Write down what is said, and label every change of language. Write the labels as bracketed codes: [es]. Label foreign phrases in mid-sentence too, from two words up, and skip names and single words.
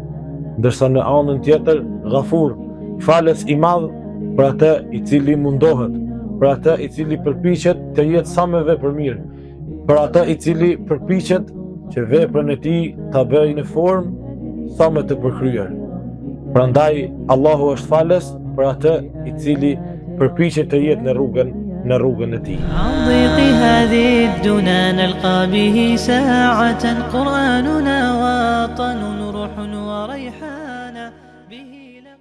[sq] Ndërsa në anën tjetër, Ghafur, falës i madh për atë i cili mundohet, për atë i cili përpiqet të jetë sa më vepër mirë, për atë i cili përpiqet që veprën e tij ta bëjë në formë sa më të përkryer. Prandaj Allahu është falës për atë i cili përpiqet të jetë në rrugën e tij. [ar] ضيق هذه الدنا نلقى به ساعة قرآننا وطن روح وريحان به